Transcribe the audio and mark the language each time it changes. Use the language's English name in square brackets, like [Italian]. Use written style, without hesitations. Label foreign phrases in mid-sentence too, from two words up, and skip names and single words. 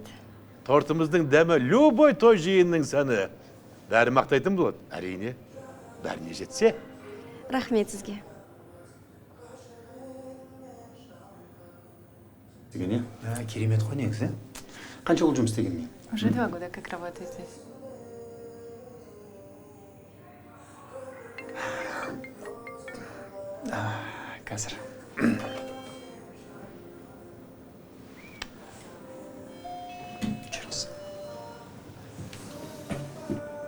[Kazakh] Тортымыздың дәмі любой той жиынның сәні. Бәрі мақтайтын болады. Әрине, бәріне жетсе. Рахмет сізге. Деген керемет қой негізі. Қанша жыл жұмыс істегенмен? [Russian] Уже 2 года как работаю здесь. [Kazakh] Қазір. Жүріңіз.